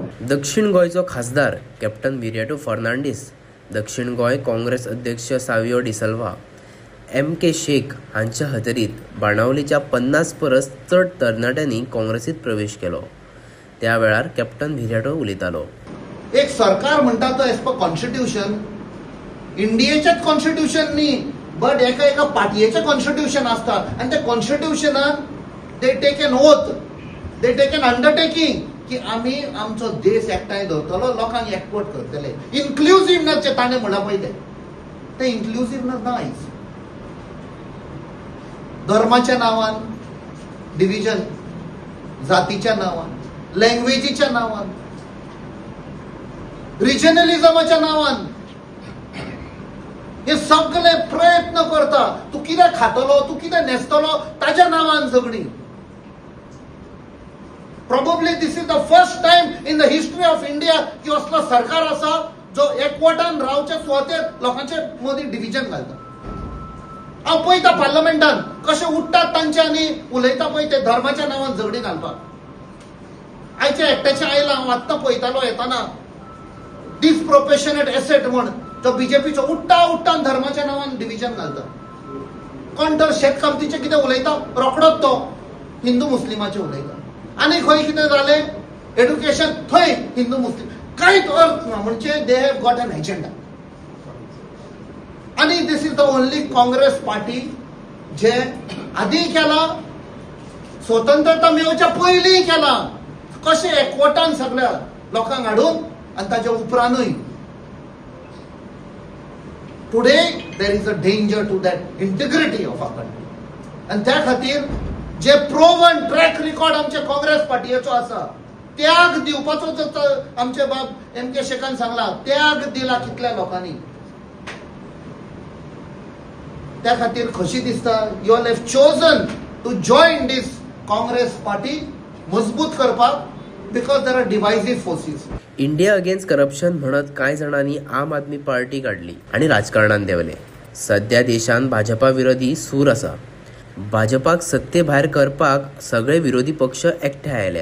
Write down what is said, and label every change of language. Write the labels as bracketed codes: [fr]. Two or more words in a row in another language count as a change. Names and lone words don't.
[kok] दक्षिण गोंयचो खासदार कॅप्टन विरियाटो फर्नांडीस, दक्षिण गोंय काँग्रेस अध्यक्ष सावियो डिसिल्वा, MK शेख हांच्या हातरीत बाणावलेच्या 50 परस चड तरणाट्यांनी काँग्रेसीत प्रवेश केलो. त्या वेळार कॅप्टन विरियाटो उलयतालो. एक सरकार म्हणटा तो [en] as per constitution [kok] इंडियेचेच कॉन्स्टिट्यूशन न्ही, बट एका पार्टयेचें कॉन्स्टिट्यूशन आसता आनी त्या कॉन्स्टिट्यूशनान [en] they take an oath, they take an undertaking [kok] की आमी आमचो देश एकठांय दवरतलो, लोकांक एकवट करतले. इन्क्लुझिव्हनेसचे ताणें म्हणा पळय ते इन्क्लुझिव्हनेस ना आयज. धर्माच्या नावान डिव्हिजन, जातीच्या नावान, लँग्वेजीच्या नावान, रिजनलिझमाच्या नावान हे सगळे प्रयत्न करता. तू कितें खातलो, तू कितें न्हेसतलो ताच्या नावान झगडी. [en] Probably this is the first time in the history of India [kok] की असलो सरकार असा जो एकवटान रावचे सुवातेर लोकांचे मदीं डिव्हिजन घालता. हांव पळयता पार्लमेंटान कशे उठतात तांचे आनी उलयता पळय ते धर्माच्या नांवान झगडी घालपाक. आयचे एकट्याचे आयला हांव आत्तां पळयतालो येताना [en] disproportionate asset [kok] म्हण जो बीजेपीचो उठ्ठा धर्माच्या नांवान डिव्हिजन घालता. कोण तर शेतकामतीचे कितें उलयता रोखडोच तो हिंदू मुस्लिमाचे उलयता. आनी खंय कितें जालें एड्युकेशन थंय हिंदू मुस्लिम कांयच अर्थ ना. [en] म्हणजे they have got an agenda. [kok] आणि [en] this is the only Congress party [kok] जे आधी केला, स्वतंत्रता मेळच्या पयलीं केला. कशे एकवटान सगळ्या लोकांक हाडून आनी ताच्या उपरांतूय [en] today there is a danger to that integrity of our country. [kok] आनी त्या खातीर जे [en] proven track record [kok] आमच्या काँग्रेस पार्टीचो आसा, त्याग दिवपाचो जो आमचे बाब एम.के. शेखान सांगला, त्याग दिला कितल्या लोकांनी. त्या खातीर खोशी दिसता [en] you all have chosen to join this Congress party [kok] मजबूत करपाक, [en] because there are divisive forces. [kok] इंडिया अगेन्स्ट करप्शन म्हणत कांय जाणांनी आम आदमी पार्टी काढली आणि राजकारणात देवले. सध्या देशांत भाजपा विरोधी सूर आसा. भाजपाक सत्ते भायर करपाक सगळे विरोधी पक्ष एकठांय आयल्यात.